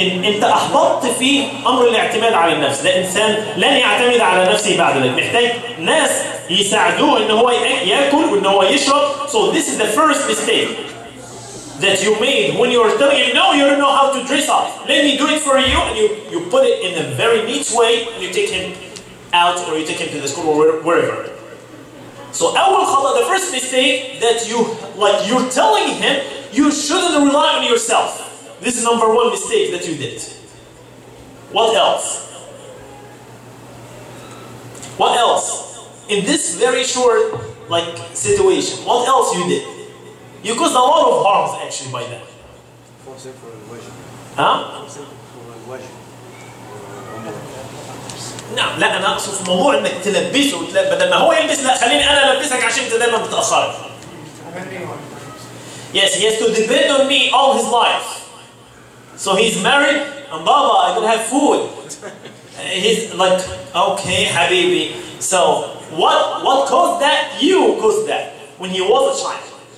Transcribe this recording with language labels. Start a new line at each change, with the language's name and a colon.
Arabic: انت احبطت في امر الاعتماد على النفس، ده انسان لن يعتمد على نفسه بعد ذلك، محتاج ناس يساعدوه ان هو ياكل وان هو يشرب.
English: So this is the first mistake that you made when you were telling him no, you don't know how to dress up. Let me do it for you, and you put it in a very neat way, and you take him out or you take him to the school or wherever. So
Arabic: أول خطأ,
English: the first mistake that you're telling him you shouldn't rely on yourself. This is number one mistake that you did. What else? What else? In this very short situation, what else you did? You caused a lot of harms actually by that. Huh?
Arabic: نعم، لا انا اقصد في موضوع انك تلبسه بدل ما هو يلبس، لا خليني انا البسك عشان انت دايما بتاخر.
English: Yes, he has to depend on me all his life. So he's married and Baba, I don't have food. He's like, okay, Habibi. So what caused that? You caused that when he was a child.